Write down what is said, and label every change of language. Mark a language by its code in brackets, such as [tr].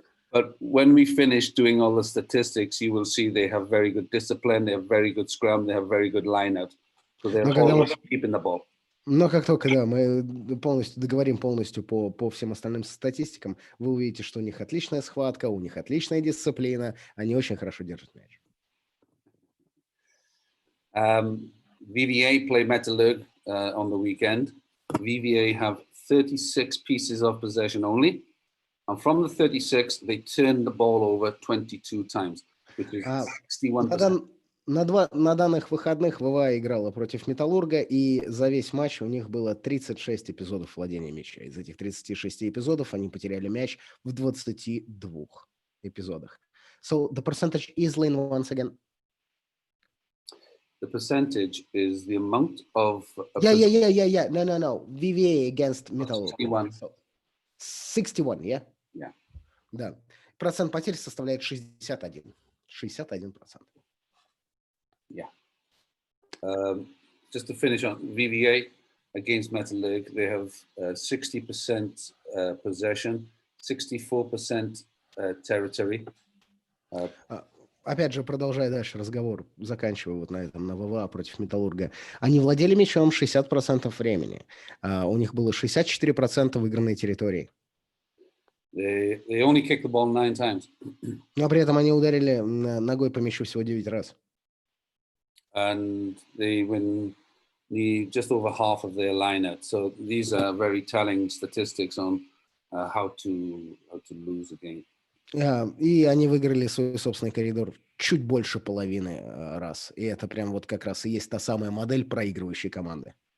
[en] But when we finish doing all the statistics, you will see they have very good discipline, they have very good scrum, they have very good line out. So they're always keeping the ball. [ru] Но как только, да, мы договорим полностью по всем остальным статистикам, вы увидите, что у них отличная схватка, у них отличная дисциплина, они очень хорошо держат мяч. [en] VVA play Metallurg on the weekend. VVA have 36 pieces of possession only. And from the 36, they turn the ball over 22 times, which is 61%. [ru] На данных выходных ВВА играла против Металлурга, и за весь матч у них было 36 эпизодов владения мяча. Из этих 36 эпизодов они потеряли мяч в 22 эпизодах. [en] So the percentage is, Lynn, once again? The percentage is the amount of... Yeah. No. VVA against Metallurg. 61. 61, yeah? Yeah. [ru] Да. Процент потерь составляет 61%. 61%. [en] Yeah. Just to finish on VVA against Metallurg, they have 60% possession, 64% territory. [ru] Опять же, продолжая дальше разговор, заканчивая вот на этом, на ВВА против Металлурга, они владели мячом 60% времени. У них было 64% выигранной территории. [en] They only kicked the ball 9 times. [ru] Но при этом они ударили ногой по мячу всего 9 раз. [en] And they win just over half of their line-out. So these are very telling statistics on how to lose a game. [ru] И они выиграли свой собственный коридор чуть больше половины раз. И это прям вот как раз и есть та самая модель проигрывающей команды.